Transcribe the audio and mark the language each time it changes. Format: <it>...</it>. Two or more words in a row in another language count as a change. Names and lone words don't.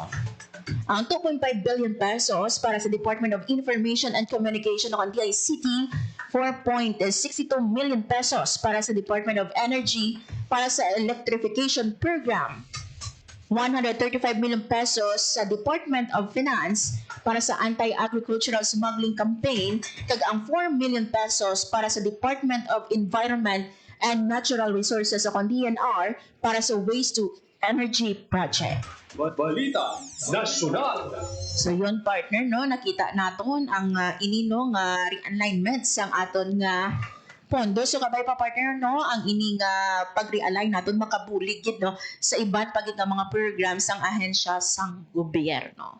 <hil>Ang 2.5</hil> <en>billion pesos</en> <hil>para sa Department of Information and Communication o DICT, 4.62</hil> <en>million pesos</en> <hil>para sa Department of Energy para sa</hil> <en>electrification program.</en> <hil>135</hil> <en>million pesos</en> <hil>sa Department of Finance para sa</hil> <en>anti-agricultural smuggling campaign</en> <hil>kag ang 4</hil> <en>million pesos</en> <hil>para sa Department of Environment and Natural Resources o DNR para sa Waste to Energy Project. Balita Nasyonal. So yun partner no, nakita naton ang ininong realignment sang aton nga pondo. So kabay pa partner no, ang ining pag-realign naton makabulig gid no sa iba't pagid nga mga programs sang ahensya sang gobyerno.</hil>